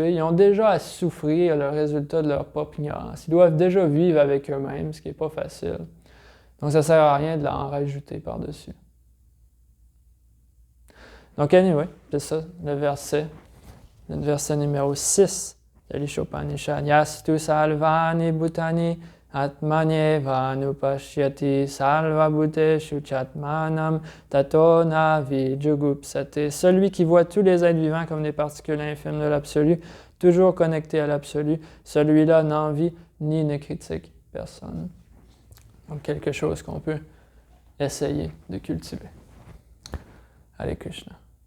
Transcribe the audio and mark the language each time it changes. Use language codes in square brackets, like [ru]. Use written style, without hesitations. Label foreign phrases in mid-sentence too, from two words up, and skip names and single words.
[fr] Ils ont déjà à souffrir le résultat de leur propre ignorance. Ils doivent déjà vivre avec eux-mêmes, ce qui n'est pas facile. Donc, ça ne sert à rien de en rajouter par-dessus. Donc, anyway, c'est ça, le verset numéro 6 de l'Ishopanishad. [sa] Yastu salvani bhutani atmanyeva nupashyati salva bhuteshu chatmanam tato navi jugupsate. [fr] Celui qui voit tous les êtres vivants comme des particules infimes de l'absolu, toujours connectés à l'absolu, celui-là n'envie ni ne critique personne. Donc, quelque chose qu'on peut essayer de cultiver. [sa] Hare Krishna.